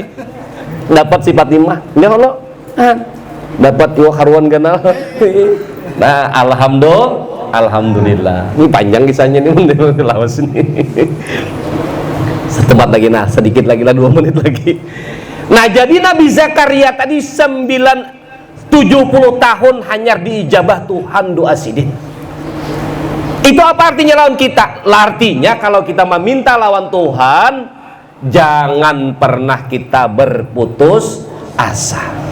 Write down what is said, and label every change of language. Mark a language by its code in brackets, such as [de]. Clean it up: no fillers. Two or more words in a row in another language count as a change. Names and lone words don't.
[bjn] Dapat si Fatimah. Ya Allah. Dapat dua karuan kenal. [id] Nah, alhamdulillah. [bjn] Ini panjang kisahnya nih menurut lawas ini. Setempat lagi, nah sedikit lagi lah 2 menit lagi. [id] Nah jadi Nabi Zakaria tadi 70 tahun hanya diijabah Tuhan doa sidin. Itu apa artinya lawan kita? Artinya kalau kita meminta lawan Tuhan, jangan pernah kita berputus asa.